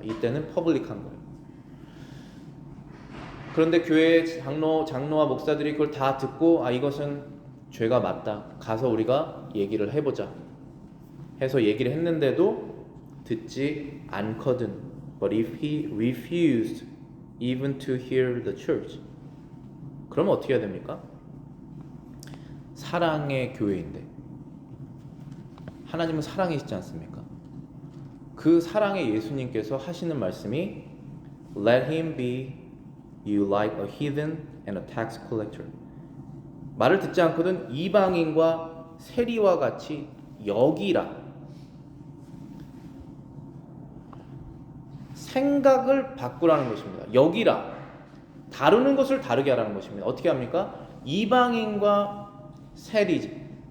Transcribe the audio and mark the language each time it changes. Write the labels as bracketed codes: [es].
[ko] 이때는 퍼블릭한 거예요. 그런데 교회 장로와 목사들이 그걸 다 듣고 이것은 죄가 맞다. 가서 우리가 얘기를 해보자 해서 얘기를 했는데도 듣지 않거든. [en] But if he refused even to hear the church, [ko] 그러면 어떻게 해야 됩니까? 사랑의 교회인데 하나님은 사랑이시지 않습니까? 그 사랑의 예수님께서 하시는 말씀이 [en] Let him be you like a heathen and a tax collector. [ko] 말을 듣지 않거든 이방인과 세리와 같이 여기라. 생각을 바꾸라는 것입니다. 여기라. 다루는 것을 다르게 하라는 것입니다. 어떻게 합니까? 이방인과 세리지.